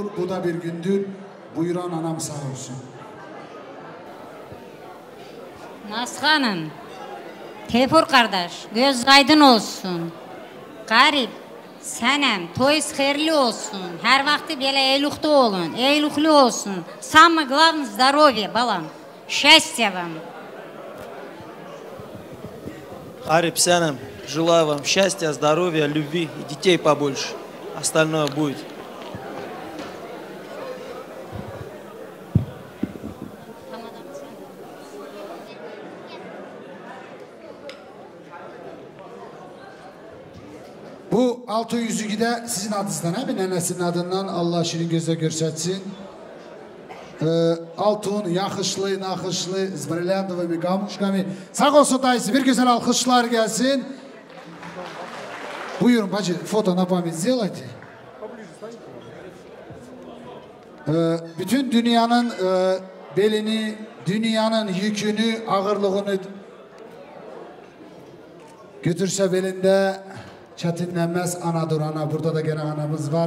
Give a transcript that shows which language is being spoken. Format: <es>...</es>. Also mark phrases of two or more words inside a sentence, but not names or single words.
<tr>Bu da bir gündür. Buyuran anam sağ olsun. Nazhanım, Teyfur kardeş, göz aydın olsun. Garip, senem, toyuz hayırlı olsun. Her vakti böyle eylukta olun, eyluklu olsun.</tr> <ru>Самое главное здоровье, балам. Счастья вам. Гарип Сянам, желаю вам счастья, здоровья, любви и детей побольше. Остальное будет.</ru> <tr>Bu 600'ü de sizin adınızdan, he mi? Nenesinin adından Allah şirin gözle görsetsin. Altun, yakışlı, nakışlı, zbrelyantı ve gamuşkami. Sağ olsun dayısı, bir güzel alkışlar gelsin. Buyurun bacı,</tr> <ru>foto на память сделайте.</ru> <tr>Bütün dünyanın belini, dünyanın yükünü, ağırlığını götürse belinde çetinlenmez anadır ana. Burada da gene anamız var.</tr>